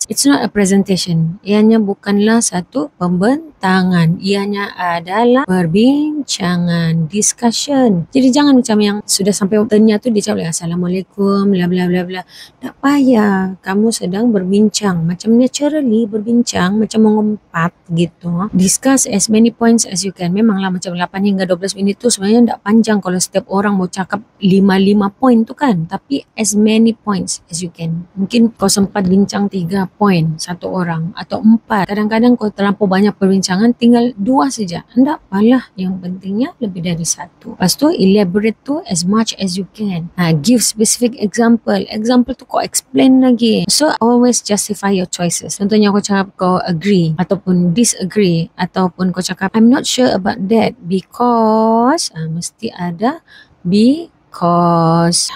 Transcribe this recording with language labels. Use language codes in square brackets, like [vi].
[en] It's not a presentation. [ms] Ianya bukanlah satu pembentangan. Ianya adalah perbincangan, discussion. Jadi jangan macam yang sudah sampai tanya tu dia cakap Assalamualaikum, bla bla bla bla. Tak payah. Kamu sedang berbincang. Macam naturally berbincang, macam mengumpat gitu. [en] Discuss as many points as you can. [ms] Memanglah macam 8 hingga 12 minit tu sebenarnya tak panjang kalau setiap orang mau cakap 5 point tu kan. [en] Tapi as many points as you can. [ms] Mungkin kau sempat bincang 3 poin satu orang atau 4. Kadang-kadang kau terlampau banyak perbincangan, tinggal 2 saja. Tak apalah, yang pentingnya lebih dari 1. Lepas tu [en] elaborate tu as much as you can. Give specific example. [ms] Example tu kau explain lagi. [en] So always justify your choices. [ms] Contohnya kau cakap kau agree ataupun disagree ataupun kau cakap [en] I'm not sure about that because [ms] mesti ada because.